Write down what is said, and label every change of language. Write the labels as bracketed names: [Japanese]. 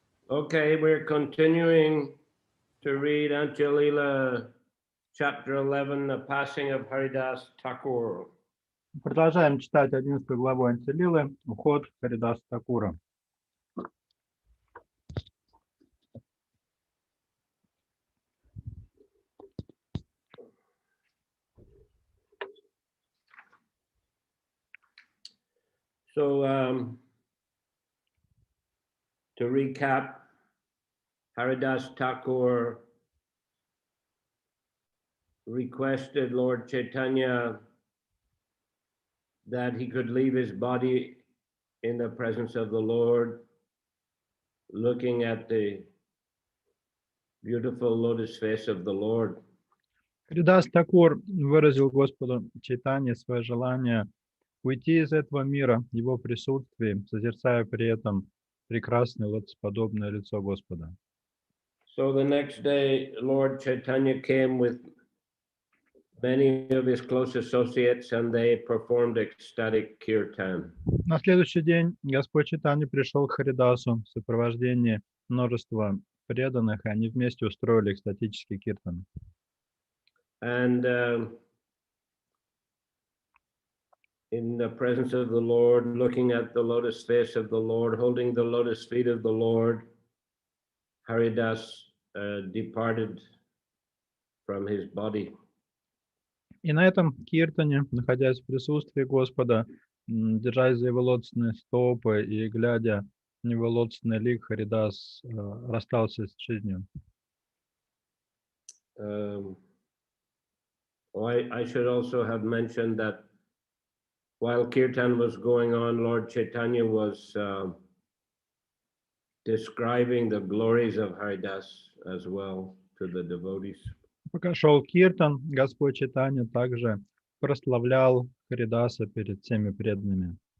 [English] Okay, we're continuing to read Anjalila chapter 11, the passing of Haridas Thakur. [Russian] Продолжаем читать 11 главу Антилилы, уход Харидаса Такура. [English] So, to recap, Haridas Thakur requested Lord Chaitanya that he could leave his body in the presence of the Lord, looking at the beautiful lotus face of the Lord. [Russian] Харидас Такур выразил Господу Чайтанье свое желание уйти из этого мира в его присутствии, созерцая при этом прекрасное лотосподобное лицо Господа. [English] So the next day, Lord Chaitanya came with many of his close associates and they performed ecstatic kirtan. [Russian] На следующий день Господь Чайтанья пришел к Харидасу в сопровождении множества преданных, и они вместе устроили экстатический киртан. [English] And in the presence of the Lord, looking at the lotus face of the Lord, holding the lotus feet of the Lord, Haridas departed from his body. [Russian] И на этом киртане, находясь в присутствии Господа, держась за его лотосные стопы и глядя на его лотосный лик, Харидас расстался с жизнью. [English] I should also have mentioned that while kirtan was going on, Lord Chaitanya was describing the glories of Haridas as well to the devotees. [Russian] Пока шел киртан, Господь Чайтанья также прославлял Харидаса перед всеми преданными.